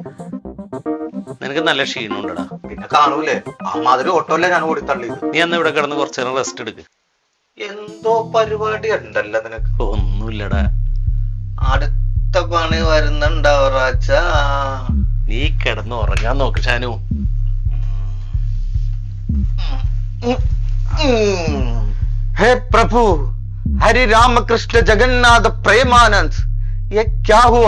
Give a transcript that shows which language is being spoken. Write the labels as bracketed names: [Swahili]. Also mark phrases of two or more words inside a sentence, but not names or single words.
[Malayalam] നിനക്ക് നല്ല ക്ഷീണമുണ്ടടാ. പിന്നെ കാണൂലേ, അമ്മാതിരി ഓട്ടോല്ലേ ഞാൻ ഓടിത്തള്ളിയത്. നീ അന്ന് ഇവിടെ കിടന്ന് കുറച്ചു നേരം റെസ്റ്റ് എടുക്ക്. എന്തോ പരിപാടി ഉണ്ടല്ലോ നിനക്ക്. ഒന്നുമില്ലടാ, അടുത്ത പണി വരുന്നുണ്ടാവറാച്ച. നീ കിടന്ന് ഉറങ്ങാൻ നോക്ക് ഷാനു. [Hindi] हे प्रभु हरि राम कृष्ण जगन्नाथ प्रेमानंद, ये क्या हुआ?